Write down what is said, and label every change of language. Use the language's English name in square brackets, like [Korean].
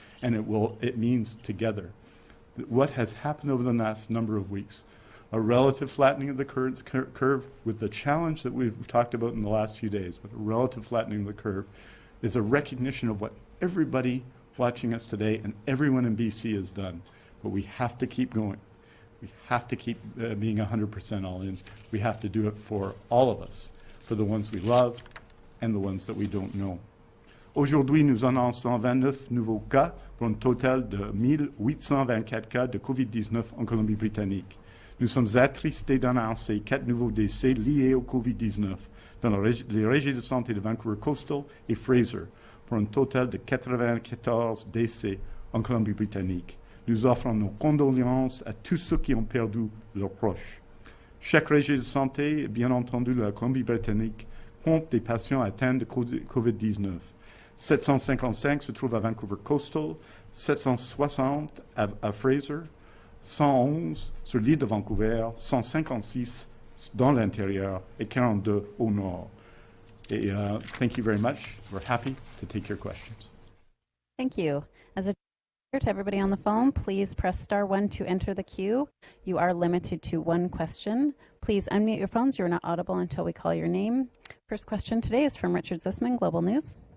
[English] And it means together. What has happened over the last number of weeks, a relative flattening of the curve with the challenge that we've talked about in the last few days, but a relative flattening of the curve is a recognition of what everybody watching us today and everyone in BC has done. But we have to keep going. We have to keep being 100% all in. We have to do it for all of us, for the ones we love and the ones that we don't know. [French] Aujourd'hui, nous annonçons 29 nouveaux cas pour un total de 1824 cas de COVID-19 en Colombie-Britannique. Nous sommes attristés d'annoncer 4 nouveaux décès liés au COVID-19 dans les régions de santé de Vancouver Coastal et Fraser, pour un total de 94 décès en Colombie-Britannique. Nous offrons nos condoléances à tous ceux qui ont perdu leurs proches. Chaque région de santé, bien entendu la Colombie-Britannique, compte des patients atteints de COVID-19. 755 se trouvent à Vancouver Coastal, 760 à Fraser, 111 sur l'île de Vancouver, 156 dans l'intérieur et 42 au nord. [English] Et, thank you very much. We're happy to take your questions. Thank you. As a to everybody on the phone, please press *1 to enter the queue. You are limited to one question. Please unmute your phones. You're not audible until we call your name. First question today is from Richard Zussman, Global News.